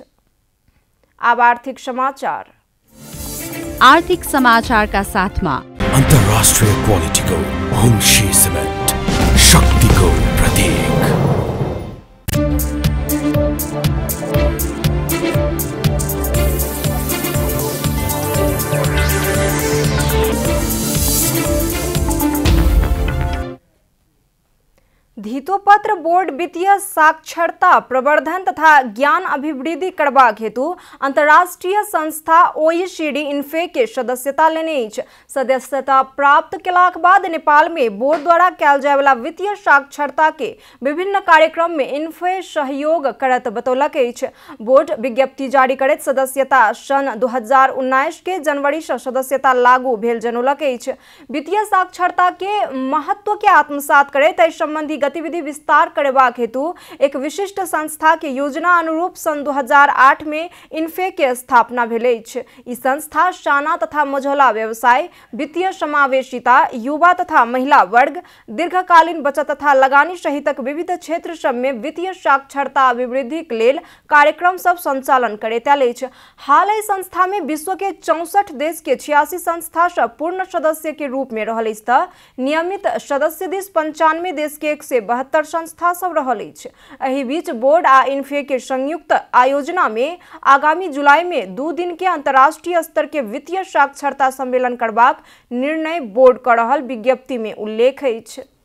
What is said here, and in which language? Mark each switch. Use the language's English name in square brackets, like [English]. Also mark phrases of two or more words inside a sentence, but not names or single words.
[Maithili] अब आर्थिक समाचार। [Nepali] आर्थिक समाचार का साथ में अंतरराष्ट्रीय क्वालिटी को होमशी सीमेंट, शक्ति को प्रतीक। [Maithili] धितोपत्र बोर्ड वित्तीय साक्षरता प्रवर्धन तथा ज्ञान अभिवृद्धि करबाक हेतु अंतर्राष्ट्रीय संस्था ओईसीडी इन्फे के सदस्यता लेने अछि। सदस्यता प्राप्त केलाक बाद नेपाल में बोर्ड द्वारा कयल जाय वाला वित्तीय साक्षरता के विभिन्न कार्यक्रम में इन्फे सहयोग करत बतौलक अछि। बोर्ड विज्ञप्ति जारी करैत सदस्यता सन 2019 के जनवरी से सदस्यता लागू भेल जनौलक अछि। वित्तीय साक्षरता के महत्व के आत्मसात करैत एहि संबंधी गतिविधि विस्तार करबाक हेतु एक विशिष्ट संस्था के योजना अनुरूप सन 2008 में इन्फे के स्थापना भेल अछि। ई संस्था शाना तथा मझौला व्यवसाय, वित्तीय समावेशिता, युवा तथा महिला वर्ग, दीर्घकालीन बचत तथा लगानी सहितक विविध क्षेत्र सब में वित्तीय साक्षरता अभिवृद्धि के लेल कार्यक्रम सब संचालन करैत आयल अछि। हाल एहि संस्था में विश्व के 64 देश के 86 संस्था सब पूर्ण सदस्य के रूप में रहल अछि त नियमित सदस्य देश 95 देश के 172 संस्था सब रहल अछि। एहि बीच बोर्ड आ इन्फे के संयुक्त आयोजना में आगामी जुलाई में 2 दिन के अंतर्राष्ट्रीय स्तर के वित्तीय साक्षरता सम्मेलन करबाक निर्णय बोर्ड क रहल विज्ञप्ति में उल्लेख अछि।